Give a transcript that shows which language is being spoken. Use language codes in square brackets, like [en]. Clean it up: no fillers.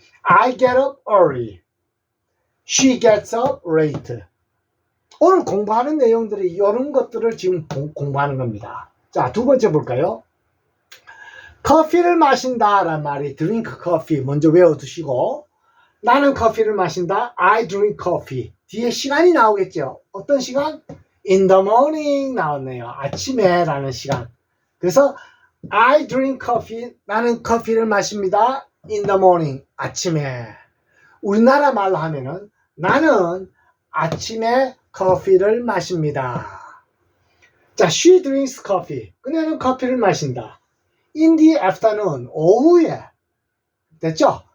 [en] I get up early. She gets up late. [ko] 오늘 공부하는 내용들이 이런 것들을 지금 공부하는 겁니다. 자, 두 번째 볼까요? 커피를 마신다 라는 말이 drink coffee 먼저 외워두시고 나는 커피를 마신다. I drink coffee. 뒤에 시간이 나오겠죠. 어떤 시간? [en] In the morning 나왔네요. [ko] 아침에 라는 시간. [en] 그래서 I drink coffee. [ko] 나는 커피를 마십니다. In the morning. 아침에. 우리나라 말로 하면은 나는 아침에 커피를 마십니다. [en] 자, she drinks coffee. 그녀는 커피를 마신다. In the afternoon. 오후에. 됐죠?